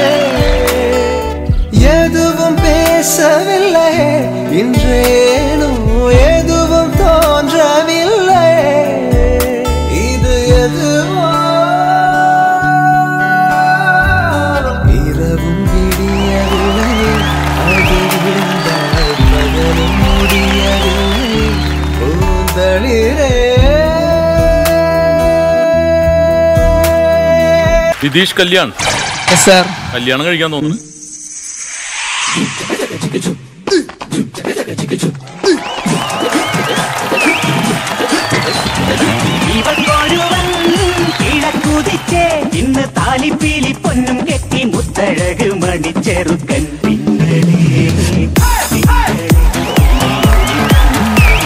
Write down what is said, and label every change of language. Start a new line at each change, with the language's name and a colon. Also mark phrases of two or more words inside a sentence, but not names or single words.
Tamil: எதுவும் பேசவில்லை, இன்றேனோ எதுவும் தோன்றவில்லை, இது எதுவோ இரவும் விடியவில்லை, அது விழுந்தால் பகலும் முடியவில்லை, பூந்தளிரே.
Malayalam: നിതീഷ് കല്യാൺ സാർ, കല്യാണം കഴിക്കാൻ തോന്നുന്നു. കിഴക്കുതിച്ചേ ഇന്ന് താലിപ്പീലി പൊന്നും കെട്ടി മുത്തഴക് മണിച്ചെറുക്കൻ പിന്നടേ